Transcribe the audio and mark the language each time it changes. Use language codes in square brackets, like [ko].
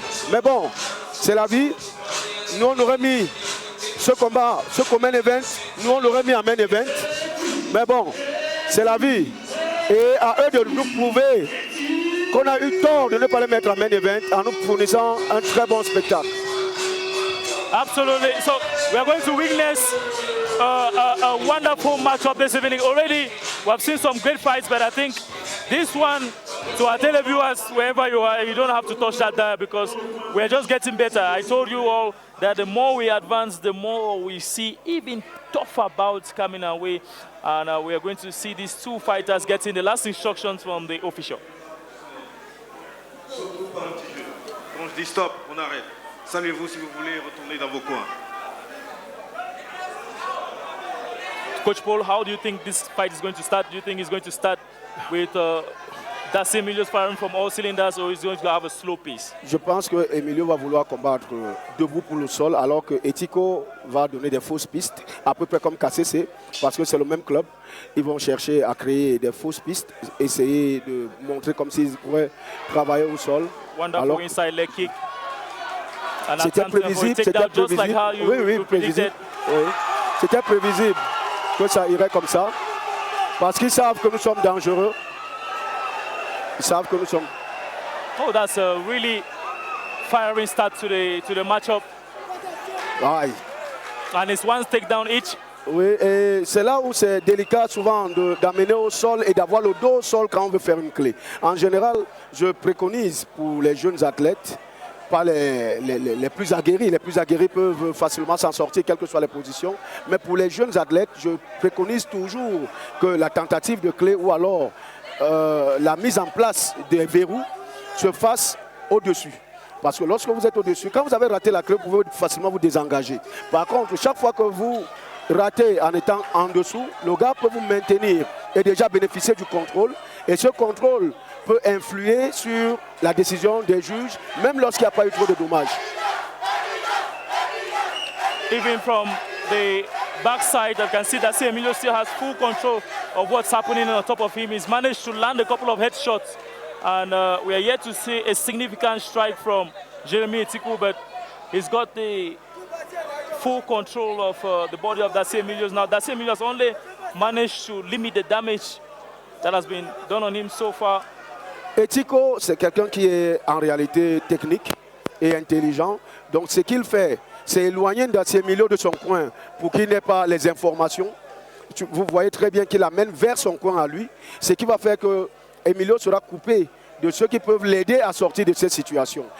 [fr] Mais bon, c'est la vie. Nous, on aurait mis ce combat, ce main event, nous, on l'aurait mis en main event. Mais bon, c'est la vie. Et à eux de nous prouver qu'on a eu tort de ne pas les mettre en main event en nous fournissant un très bon spectacle. [en] Absolutely. So we are going to witness a wonderful matchup this evening. Already, we have seen some great fights, but I think this one, to our televiewers, wherever you are, you don't have to touch that dial because we're just getting better. I told you all that the more we advance, the more we see even tougher bouts coming our way. And we are going to see these two fighters getting the last instructions from the official. [fr] Quand je dis stop, on arrête. Saluez-vous si vous voulez retourner dans vos coins. [en] Coach Paul, how do you think this fight is going to start? Do you think it's going to start with That's Emilio's firing from all cylinders, or he's going to have a slow pace? [fr] Je pense que Emilio va vouloir combattre debout pour le sol, alors que Etiko va donner des fausses pistes, à peu près comme KCC, parce que c'est le même club. Ils vont chercher à créer des fausses pistes, essayer de montrer comme s'ils pourraient travailler au sol. [en] Wonderful inside leg kick. [fr] C'était prévisible, oui, prévisible. Oui. C'était prévisible que ça irait comme ça, parce qu'ils savent que nous sommes dangereux. Ils savent que nous sommes. [en] Oh, that's a really firing start to the matchup. Aïe. And it's one takedown each. [fr] Oui, et c'est là où c'est délicat souvent d'amener au sol et d'avoir le dos au sol quand on veut faire une clé. En général, je préconise pour les jeunes athlètes, pas les plus aguerris. Les plus aguerris peuvent facilement s'en sortir, quelles que soient les positions. Mais pour les jeunes athlètes, je préconise toujours que la tentative de clé ou alors la mise en place des verrous se fasse au-dessus. Parce que lorsque vous êtes au-dessus, quand vous avez raté la clé, vous pouvez facilement vous désengager. Par contre, chaque fois que vous ratez en étant en dessous, le gars peut vous maintenir et déjà bénéficier du contrôle. Et ce contrôle peut influer sur la décision des juges, même lorsqu'il n'y a pas eu trop de dommages. [en] Even from the backside, I can see that Emilio still has full control of what's happening on top of him. He's managed to land a couple of headshots, and we are yet to see a significant strike from Jeremy Etiku, but he's got the full control of the body of Daci Emilios. Now, Daci Emilios only managed to limit the damage that has been done on him so far. [fr] Etiko, c'est quelqu'un qui est en réalité technique et intelligent. Donc, ce qu'il fait, c'est éloigner Daci Emilio de son coin pour qu'il n'ait pas les informations. Vous voyez très bien qu'il amène vers son coin à lui, ce qui va faire que Emilio sera coupé de ceux qui peuvent l'aider à sortir de cette situation.